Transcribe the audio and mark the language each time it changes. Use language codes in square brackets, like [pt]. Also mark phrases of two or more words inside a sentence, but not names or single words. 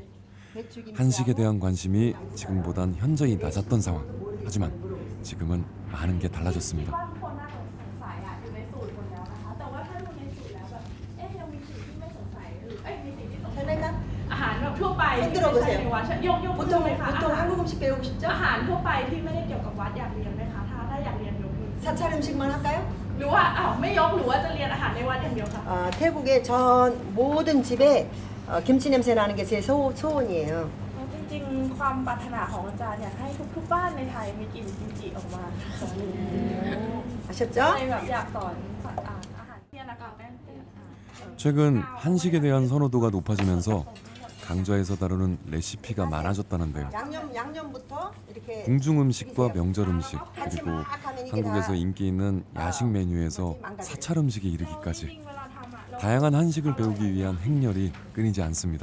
[ko] 한식에 대한 관심이 지금보단 현저히 낮았던 상황. 하지만 지금은 많은 게 달라졌습니다. 손 들어보세요. 보통 한국 음식 배우고 싶죠? [th] อาหารทั่วไปที่ไม่ได้เกี่ยวกับวัดอยากเรียนไหมคะถ้าอยากเรียนยกมือ [ko] 사찰 음식만 할까요? [th] หรือว่าไม่ยกหรือว่าจะเรียนอาหารในวัดอย่างเดียวค่ะ [ko] 태국의 전 모든 집에 김치 냄새 나는 게 제 소원이에요. [th] จริงๆความปรารถนาของอาจารย์อยากให้ทุกๆบ้านในไทยมีกลิ่นกิมจิออกมา [ko] 아셨죠? [th] เลยแบบอยากสอนอาหารเที่ยงนะคะ [ko] 최근 한식에 대한 선호도가 높아지면서 강좌에서 다루는 레시피가 많아졌다는데요. 양념부터 이렇게 궁중 음식과 명절 음식 그리고 한국에서 인기 있는 야식 메뉴에서 사찰 음식에 이르기까지 다양한 한식을 배우기 위한 행렬이 끊이지 않습니다.